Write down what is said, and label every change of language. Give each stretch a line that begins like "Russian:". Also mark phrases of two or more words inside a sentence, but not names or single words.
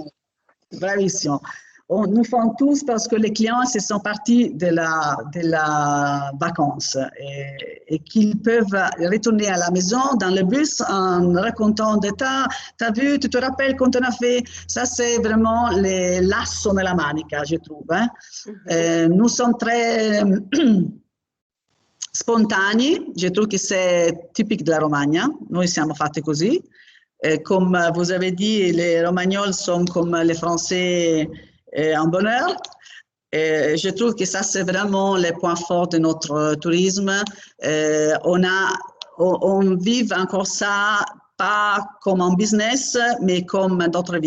French: Bravissimo. Nous faisons tous parce que les clients se sont partis de la vacance et qu'ils peuvent retourner à la maison dans le bus en racontant des tas. T'as vu, tu te rappelles quand on a fait... Ça, c'est vraiment
Italian: l'asso nella manica,
French: je trouve. Hein? Nous sommes très... spontanei, je trouve que c'est typique de la Romagna,
Italian: noi siamo fatti così.
French: Comme vous avez dit, les Romagnols sont comme les Français en bonheur. Je trouve que ça, c'est vraiment le point fort de notre tourisme. On vit encore ça, pas comme un business, mais comme d'autres vies.